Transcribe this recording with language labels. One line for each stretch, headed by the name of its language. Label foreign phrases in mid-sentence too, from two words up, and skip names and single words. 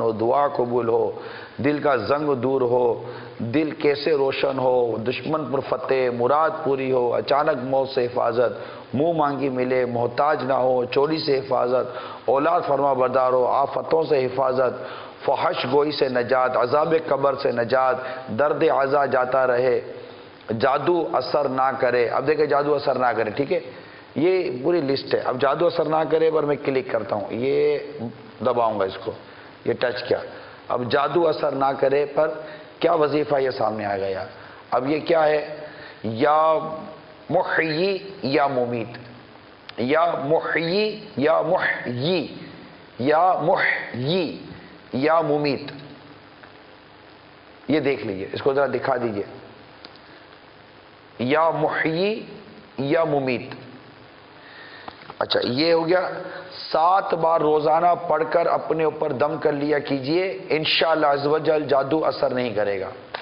Urdu: ہو، دعا قبول ہو، دل کا زنگ دور ہو، دل کیسے روشن ہو، دشمن پر فتح، مراد پوری ہو، اچانک موت سے حفاظت، منہ مانگی ملے، محتاج نہ ہو، چوری سے حفاظت، اولاد فرما بردار ہو، آفتوں سے حفاظت، فحش گوئی سے نجات، عذاب قبر سے نجات، درد عزا جاتا رہے، جادو اثر نہ کرے. اب دیکھیں جادو اثر نہ کرے، ٹھیک ہے. یہ پوری لسٹ ہے. اب جادو اثر نہ کرے پر میں کلک کرتا ہوں، یہ دباؤں گا اس کو، یہ ٹچ کیا. اب جادو اثر نہ کرے پر کیا وظیفہ یہ سامنے آ گیا. اب یہ کیا ہے؟
Arabic: یا محیی یا ممیت، یا محیی یا محیی، یا محیی یا ممیت.
Urdu: یہ دیکھ لیجئے، اس کو ذرا دکھا دیجئے.
Arabic: یا محیی یا ممیت.
Urdu: اچھا یہ ہو گیا. 7 بار روزانہ پڑھ کر اپنے اوپر دم کر لیا کیجئے، انشاءاللہ
Arabic: عز و جل
Urdu: جادو اثر نہیں کرے گا.